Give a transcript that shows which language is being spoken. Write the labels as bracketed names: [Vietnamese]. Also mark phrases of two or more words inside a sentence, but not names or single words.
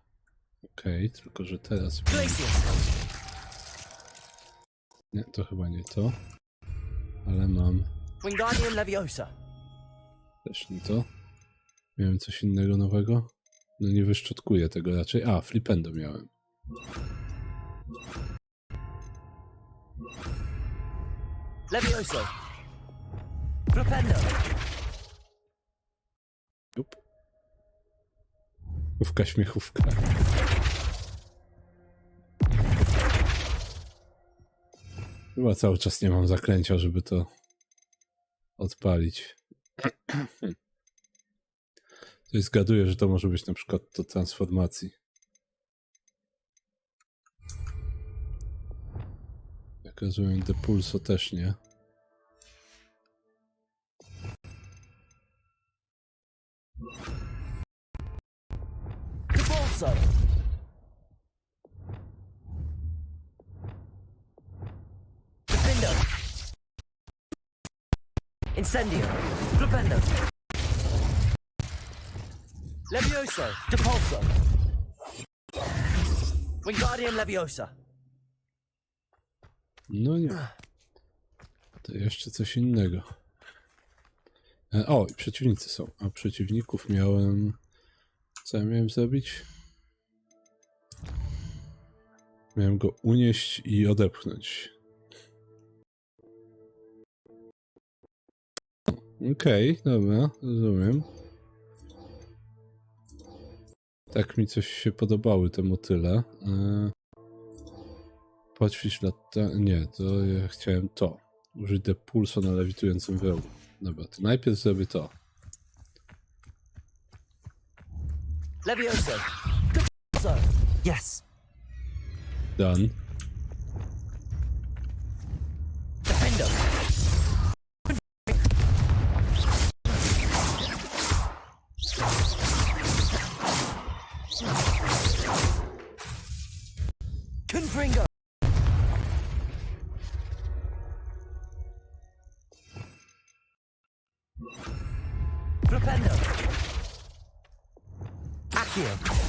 [Polish] Okej, tylko że teraz... Nie, to chyba nie to. Ale mam... Też nie to. Miałem coś innego nowego? No nie wyszczotkuję tego raczej. A, flipendo miałem. Levioso. Flipendo. Pufka śmiechówka. Chyba cały czas nie mam zaklęcia, żeby to odpalić. Coś zgaduję, że to może być na przykład do transformacji. Jak rozumiem, depulso też nie. Depulso! Defendo! Incendio! Flipendo! Levioso! Depulso! Wingardium Leviosa! No nie. To jeszcze coś innego. O, i przeciwnicy są. A przeciwników miałem... Co ja miałem zrobić? Miałem go unieść i odepchnąć. Okej, dobra, rozumiem. Tak mi coś się podobały te motyle. Poćwicz lata... Nie, to ja chciałem to. Użyć depulso na lewitującym wrogu. Dobra, to najpierw zrobię to. Levioso! Depulso! Yes! Done. Defendo! Confringo! Flipendo! Accio!